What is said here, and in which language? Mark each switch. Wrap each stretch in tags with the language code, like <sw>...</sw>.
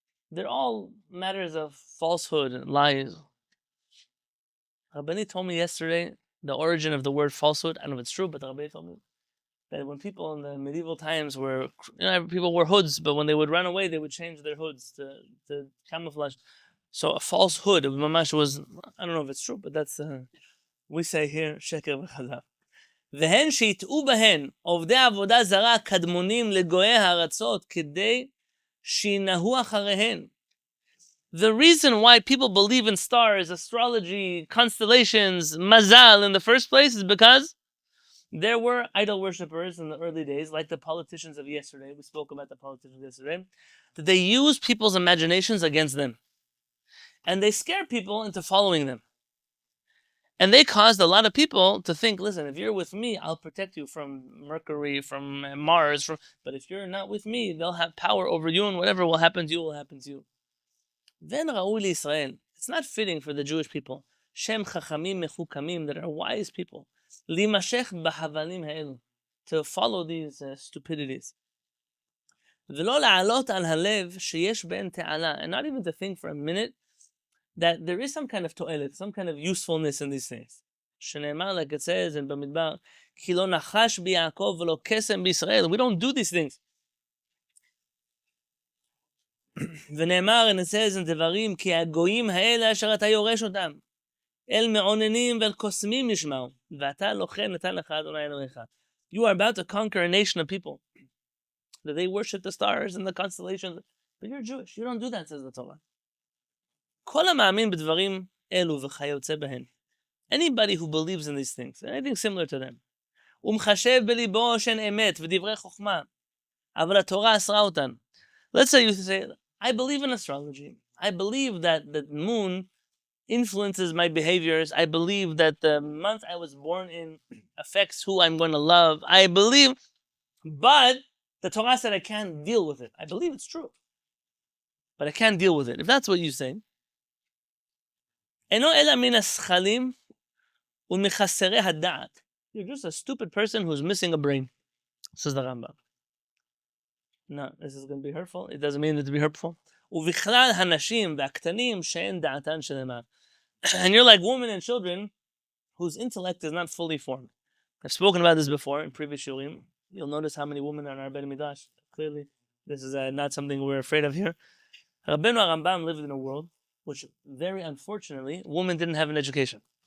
<en>They're all matters of falsehood and lies. Rabbani told me yesterday the origin of the word falsehood. I don't know if it's true, but the Rabbani told me that when people in the medieval times were, people wore hoods, but when they would run away, they would change their hoods to camouflage. So a false hood of mamash was, I don't know if it's true, but that's, we say here,</en> <he>sheker v'chazaf. והן שיטעו בהן עובדי עבודה זרה קדמונים לגויי הארצות כדי שינהו אחריהן.</he> <en>The reason why people believe in stars, astrology, constellations, mazal in the first place is because there were idol worshippers in the early days, like the politicians of yesterday. We spoke about the politicians yesterday. That they use people's imaginations against them. And they scare people into following them. And they caused a lot of people to think, listen, if you're with me, I'll protect you from Mercury, from Mars. But if you're not with me, they'll have power over you, and whatever will happen to you will happen to you. Then Raul Israel. It's not fitting for the Jewish people.</en> <he>Shem chachamim mechukamim,</he> <en>that are wise people.</en> <he>Limashech bahavalim ha'elu,</he> <en>to follow these stupidities.</en> <he>ולא לעלות על הלב שיש בהן תעלה,</he> <en>and not even to think for a minute that there is some kind of toilet, some kind of usefulness in these things.</en> <he>שנאמר,</he> <en>like it says in</en> <he>במדבר, כי לא נחש ביעקב ולא קסם בישראל.</he> <en>We don't do these things.</en> <he>ונאמר,</he> <en>and it says in</en> <he>דברים, כי הגויים האלה אשר אתה יורש אותם, אל מעוננים ואל קוסמים ישמעו, ואתה לא כן נתן לך אדוני אלוהיך.</he> <en>You are about to conquer a nation of people, that they worship the stars and the constellations, but you're Jewish, you don't do that, says the Torah.</en> <he>כל המאמין בדברים אלו וכיוצא בהן.</he> <en>Anybody who believes in these things, anything similar to them,</en> <he>ומחשב בליבו שהן אמת ודברי חוכמה, אבל התורה אסרה אותן.</he> <en>Let's say you say, I believe in astrology. I believe that the moon influences my behaviors. I believe that the month I was born in affects who I'm going to love. I believe, but the Torah said I can't deal with it. I believe it's true, but I can't deal with it. If that's what you say,</en> <he>אינו אלא מן השכלים ומחסרי הדעת.</he> <en>You're just a stupid person who's missing a brain, says the Rambam. No, this is going to be hurtful. It doesn't mean it to be hurtful.</en> <he>ובכלל הנשים והקטנים שאין דעתן שלמה.</he> <en>And you're like women and children whose intellect is not fully formed. I've spoken about this before in previous shurim. You'll notice how many women are in our Beit Midrash. Clearly, this is not something we're afraid of here. Rabbenu HaRambam lived in a world which, very unfortunately, women didn't have an education.</en>